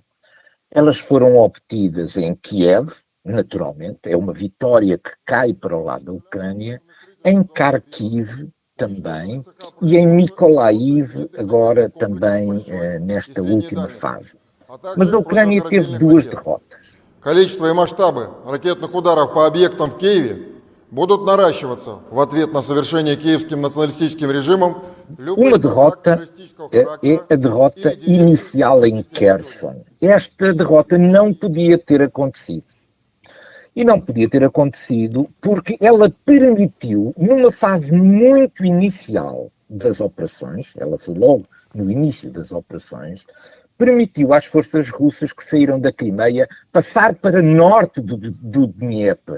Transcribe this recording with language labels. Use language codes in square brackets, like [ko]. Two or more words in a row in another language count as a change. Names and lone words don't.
[pt] Elas foram obtidas em Kiev, naturalmente, é uma vitória que cai para o lado da Ucrânia, em Kharkiv também, e em Mykolaiv, agora também nesta última fase. Mas a Ucrânia teve 2 derrotas. [ru] Количество и масштабы ракетных ударов по объектам в Киеве будут наращиваться в ответ на совершение киевским националистическим режимом. [pt] Uma derrota é a derrota inicial em Kherson. Esta derrota não podia ter acontecido. E não podia ter acontecido porque ela permitiu, numa fase muito inicial das operações, ela foi logo no início das operações, permitiu às forças russas que saíram da Crimeia passar para norte do Dnieper.